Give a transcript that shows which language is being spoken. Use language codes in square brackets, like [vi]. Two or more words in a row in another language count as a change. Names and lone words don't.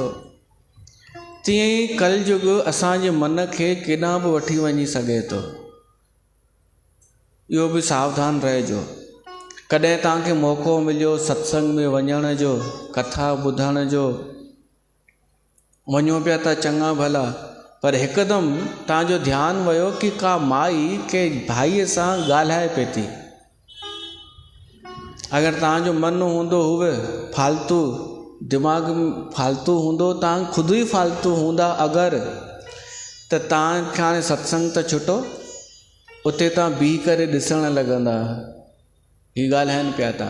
[sd] तीअं ई कलयुग असांजे मन खे केॾांहुं बि वठी वञी सघे थो। इहो बि सावधान रहिजो। कॾहिं तव्हांखे मौक़ो मिलियो सत्संग में वञण जो, कथा ॿुधण जो, वञो पिया त चङा भला, पर हिकदमि तव्हांजो ध्यानु वियो कि का माई कंहिं भाईअ सां ॻाल्हाए पई थी। अगरि तव्हांजो मन हूंदो हुए फालतू, दिमाग़ फालतू हूंदो, तव्हां ख़ुदि ई फालतू हूंदा अगरि, त तव्हांखे हाणे सत्संग त छुटो, उते तव्हां बीह करे ॾिसण लॻंदा ही ॻाल्हाइनि पिया था।